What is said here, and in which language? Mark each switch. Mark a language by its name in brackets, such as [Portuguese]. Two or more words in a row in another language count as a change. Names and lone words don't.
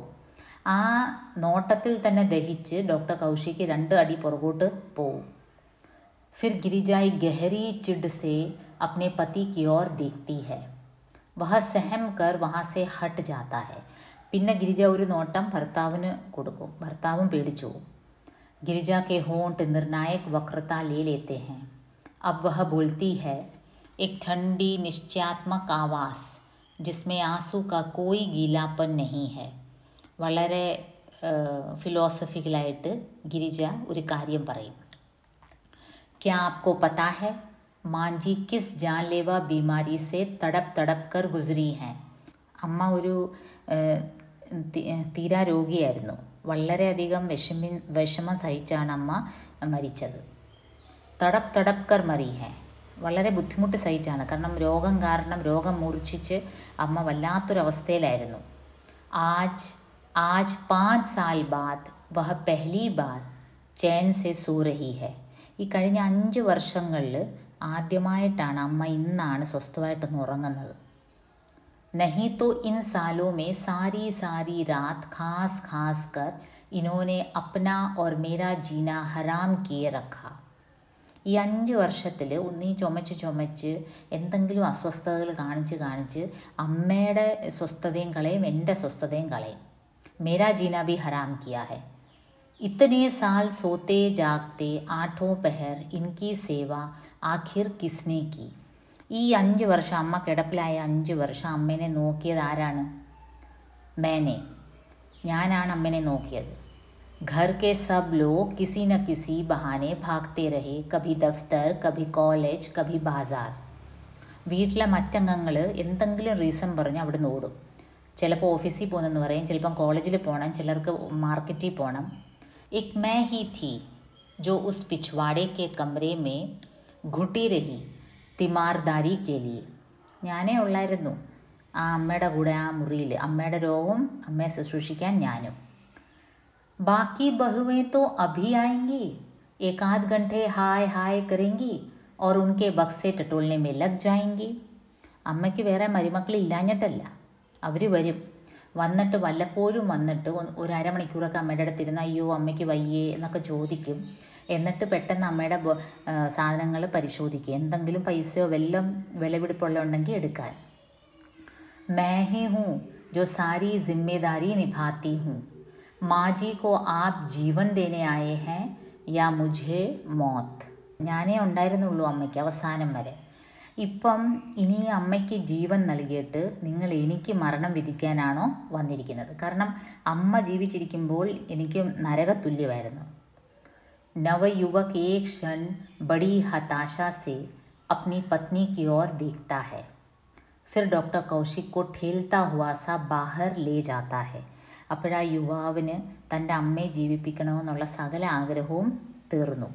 [Malayalam] ആ നോട്ടത്തിൽ തന്നെ ദഹിച്ച് ഡോക്ടർ കൗശിക്ക് 2 അടി പുറകോട്ട് പോവും. [Hindi] फिर गिरिजा गहरी चिढ़ से अपने पति की ओर देखती है. वह सहम कर वहाँ से हट जाता है. [Malayalam] പിന്നെ ഗിരിജ ഒരു നോട്ടം ഭർത്താവിന് കൊടുക്കും. ഭർത്താവും പേടിച്ചു പോകും. [Hindi] गिरिजा के होंठ निर्णायक वक्रता ले लेते हैं. अब वह बोलती है, एक ठंडी निश्चयात्मक आवाज़ जिसमें आंसू का कोई गीलापन नहीं है. [Malayalam] വളരെ ഫിലോസഫിക്കലായിട്ട് ഗിരിജ ഒരു കാര്യം പറയും. [Hindi] क्या आपको पता है मां जी किस जानलेवा बीमारी से तड़प तड़प कर गुजरी हैं. [Malayalam] അമ്മ ഒരു തീരാ രോഗിയായിരുന്നു. വളരെയധികം വിഷമം സഹിച്ചാണ് അമ്മ മരിച്ചത്. [Hindi] तड़प तड़प कर मरी है. [Malayalam] വളരെ ബുദ്ധിമുട്ട് സഹിച്ചാണ്. കാരണം രോഗം കാരണം രോഗം മൂർച്ഛിച്ച് അമ്മ വല്ലാത്തൊരവസ്ഥയിലായിരുന്നു. [Hindi] आज 5 साल बाद वह पहली बार चैन से सो रही है. [Malayalam] ഈ കഴിഞ്ഞ 5 വർഷങ്ങളിൽ ആദ്യമായിട്ടാണ് അമ്മ ഇന്നാണ് സ്വസ്ഥമായിട്ടൊന്ന് ഉറങ്ങുന്നത്. [Hindi] नहीं तो इन सालों में सारी सारी रात खास खास कर इन्होंने अपना और मेरा जीना हराम किए रखा. [Malayalam] ഈ 5 വർഷത്തിൽ ഒന്നീ ചുമച്ച് എന്തെങ്കിലും അസ്വസ്ഥതകൾ കാണിച്ച് അമ്മയുടെ സ്വസ്ഥതയും കളയും എൻ്റെ സ്വസ്ഥതയും കളയും. [Hindi] मेरा जीना भी हराम किया है. इतने साल सोते जागते 8 पहर इनकी सेवा आखिर किसने की. [Malayalam] ഈ 5 വർഷം അമ്മ കിടപ്പിലായ 5 വർഷം അമ്മേനെ നോക്കിയത് ആരാണ്? मैंने. ഞാനാണ് അമ്മേനെ നോക്കിയത്. [Hindi] घर के सब लोग किसी न किसी बहाने भागते रहे. कभी दफ्तर, कभी कॉलेज, कभी बाजार. [Malayalam] വീട്ടിലെ മറ്റംഗങ്ങൾ എന്തെങ്കിലും റീസൺ പറഞ്ഞ് അവിടെ നിന്ന് ഓടും. ചിലപ്പോൾ ഓഫീസിൽ പോകുന്നെന്ന് പറയും, ചിലപ്പം കോളേജിൽ പോകണം, ചിലർക്ക് മാർക്കറ്റിൽ പോകണം. [Hindi] एक मैं ही थी जो उस पिछवाड़े के कमरे में घुटी रही തിമാർദാരി के लिए. [Malayalam] ഞാനേ ഉള്ളായിരുന്നു ആ അമ്മയുടെ കൂടെ ആ മുറിയിൽ. അമ്മയുടെ രോഗം അമ്മയെ ശുശ്രൂഷിക്കാൻ ഞാനും. [Hindi] बाकी बहुएं तो अभी आएंगी, 1 आध घंटे हाय हाय करेंगी और उनके बक्से टटोलने में लग जाएंगी. [Malayalam] അമ്മയ്ക്ക് വേറെ മരുമക്കളില്ലാഞ്ഞിട്ടല്ല, അവർ വരും. വന്നിട്ട് വല്ലപ്പോഴും വന്നിട്ട് ഒരു അരമണിക്കൂറൊക്കെ അമ്മയുടെ അടുത്തിരുന്ന് അയ്യോ അമ്മയ്ക്ക് വയ്യേ എന്നൊക്കെ ചോദിക്കും. എന്നിട്ട് പെട്ടെന്ന് അമ്മയുടെ സാധനങ്ങൾ പരിശോധിക്കും, എന്തെങ്കിലും പൈസയോ വല്ലതും വിലപിടിപ്പുള്ളതുണ്ടെങ്കിൽ എടുക്കാൻ. [Hindi] मैं ही हूँ जो सारी जिम्मेदारी निभाती हूँ. माँ जी को आप जीवन देने आए हैं या मुझे मौत. [Malayalam] ഞാനേ ഉണ്ടായിരുന്നുള്ളൂ അമ്മയ്ക്ക് അവസാനം വരെ. ഇപ്പം ഇനി അമ്മയ്ക്ക് ജീവൻ നൽകിയിട്ട് നിങ്ങൾ എനിക്ക് മരണം വിധിക്കാനാണോ വന്നിരിക്കുന്നത്? കാരണം അമ്മ ജീവിച്ചിരിക്കുമ്പോൾ എനിക്ക് നരകതുല്യമായിരുന്നു. [Hindi] नवयुवक एक क्षण बड़ी हताशा से अपनी पत्नी की ओर देखता है. फिर डॉक्टर कौशिक को ठेलता हुआ सा बाहर ले जाता है. [Malayalam] അപ്പോഴാ യുവാവിന് തൻ്റെ അമ്മയെ ജീവിപ്പിക്കണമെന്നുള്ള സകല ആഗ്രഹവും തീർന്നു.